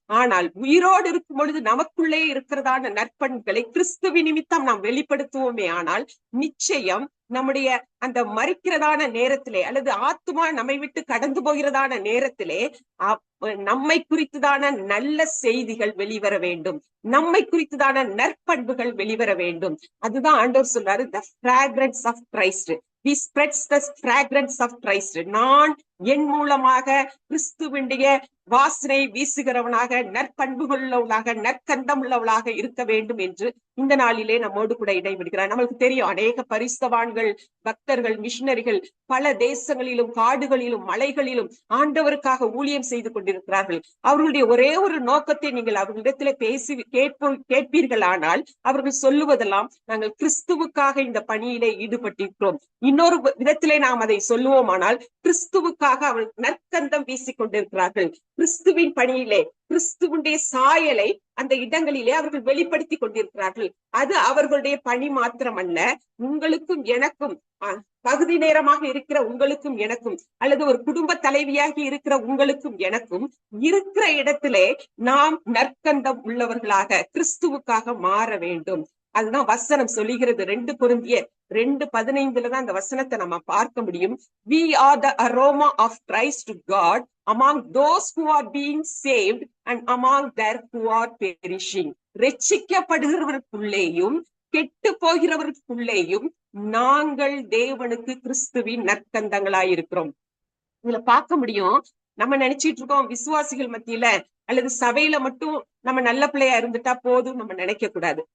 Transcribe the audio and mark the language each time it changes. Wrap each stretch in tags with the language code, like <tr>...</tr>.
<ta>ஆனால் உயிரோடு இருக்கும் பொழுது நமக்குள்ளே இருக்கிறதான நற்பண்புகளை கிறிஸ்துவ நிமித்தம் நாம் வெளிப்படுத்துவோமே ஆனால் நிச்சயம் நம்முடைய அந்த மறிக்கிறதான நேரத்திலே அல்லது ஆத்மா நம்மை விட்டு கடந்து போகிறதான நேரத்திலே நம்மை குறித்துதான நல்ல செய்திகள் வெளிவர வேண்டும், நம்மை குறித்துதான நற்பண்புகள் வெளிவர வேண்டும். அதுதான் ஆண்டவர் சொல்றாரு,</ta> <en>the fragrance of Christ. He spreads the fragrance of Christ.</en> <ta>நான் என் மூலமாக கிறிஸ்துவினுடைய வாசனை வீசுகிறவனாக, நற்பண்புகள் உள்ளவளாக, நற்கந்தம் உள்ளவளாக இருக்க வேண்டும் என்று இந்த நாளிலே நம்மோடு கூட இடைவிடுகிறார். நம்மளுக்கு தெரியும், அநேக பரிசுத்தவான்கள், பக்தர்கள், மிஷினரிகள் பல தேசங்களிலும் காடுகளிலும் மலைகளிலும் ஆண்டவருக்காக ஊழியம் செய்து கொண்டிருக்கிறார்கள். அவர்களுடைய ஒரே ஒரு நோக்கத்தை நீங்கள் அவர்களிடத்திலே கேட்பீர்களானால் அவர்கள் சொல்லுவதெல்லாம், நாங்கள் கிறிஸ்துவுக்காக இந்த பணியிலே ஈடுபட்டிருக்கிறோம். இன்னொரு விதத்திலே நாம் அதை சொல்லுவோமானால், கிறிஸ்துவுக்காக அவர்கள் நற்கந்தம் வீசிக் கொண்டிருக்கிறார்கள். கிறிஸ்துவின் பணியிலே கிறிஸ்துவனுடைய சாயலை அந்த இடங்களிலே அவர்கள் வெளிப்படுத்தி கொண்டிருக்கிறார்கள். அது அவர்களுடைய பணி மாத்திரமல்ல, உங்களுக்கும் எனக்கும், பகுதி நேரமாக இருக்கிற உங்களுக்கும் எனக்கும் அல்லது ஒரு குடும்ப தலைவியாகி இருக்கிற உங்களுக்கும் எனக்கும் இருக்கிற இடத்திலே நாம் நற்கந்தம் உள்ளவர்களாக கிறிஸ்துவுக்காக மாற வேண்டும். அதுதான் வசனம் சொல்லுகிறது. 2 கொரிந்தியர் 2:15 தான் அந்த வசனத்தை நம்ம பார்க்க முடியும்.</ta> <en>We are the aroma of Christ to God among those who are being saved and among their who are perishing.</en> <ta>ரட்சிக்கப்படுகிறவர்களுக்குள்ளேயும் கெட்டு போகிறவர்களுக்குள்ளேயும் நாங்கள் தேவனுக்கு கிறிஸ்துவின் நற்கந்தங்களாய் இருக்கிறோம். இதுல பார்க்க முடியும், நம்ம நினைச்சிட்டு இருக்கோம் விசுவாசிகள் மத்தியில அல்லது சபையில மட்டும் நம்ம நல்ல பிள்ளையா இருந்துட்டா போதும் நம்ம நினைக்க கூடாது.</ta>